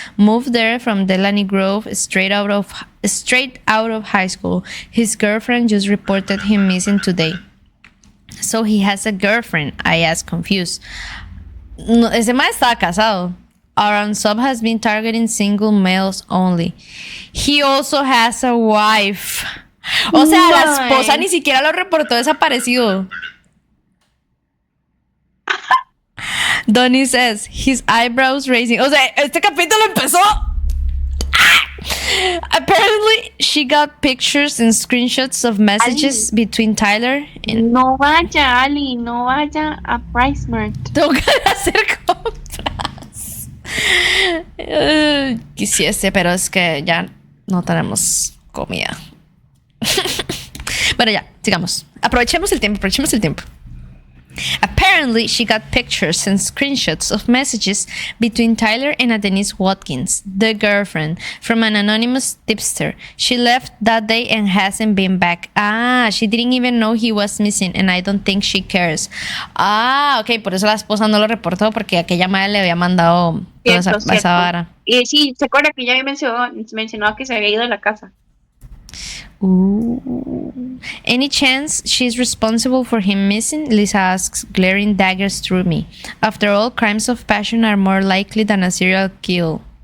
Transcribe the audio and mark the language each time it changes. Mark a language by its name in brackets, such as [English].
[English] Moved there from Delaney Grove straight out of high school. His girlfriend just reported him missing today. So he has a girlfriend, I ask, confused. [Spanish] No, ese man está casado. [English] Our unsub has been targeting single males only. He also has a wife. [Spanish] O sea, la esposa ni siquiera lo reportó desaparecido. [English] Donnie says, his eyebrows raising. [Spanish] O sea, este capítulo empezó. [English] Apparently, she got pictures and screenshots of messages between Tyler and... [Spanish] No vaya, Ali, no vaya a PriceMart. Tengo que hacer compras. Quisiese, pero es que ya no tenemos comida. Bueno, ya, sigamos. Aprovechemos el tiempo. [English] Apparently, she got pictures and screenshots of messages between Tyler and a Denise Watkins, the girlfriend, from an anonymous tipster. She left that day and hasn't been back. Ah, she didn't even know he was missing, and I don't think she cares. [Spanish] Ah, ok, por eso la esposa no lo reportó, porque aquella madre le había mandado toda esa vara. Y sí, se acuerda que ya había mencionado que se había ido de la casa. Ooh. [English] Any chance she's responsible for him missing? Lisa asks, glaring daggers through me. After all, crimes of passion are more likely than a serial kill.